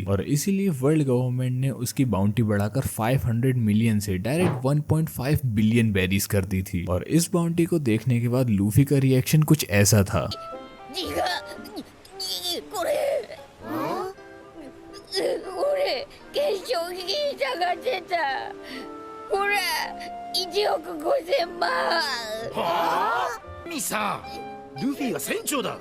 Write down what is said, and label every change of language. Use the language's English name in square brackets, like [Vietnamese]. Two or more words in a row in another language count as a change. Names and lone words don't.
[Hindi] और इसीलिए वर्ल्ड गवर्नमेंट ने उसकी बाउंटी बढ़ाकर 500 मिलियन से डायरेक्ट 1.5 [English] billion berries [Hindi] कर दी थी। और इस बाउंटी को देखने के बाद लूफी का रिएक्शन कुछ ऐसा था। [Japanese] これ俺懸賞金下がってたこれ 1億5000万。はあミさん、ルフィが船長だ。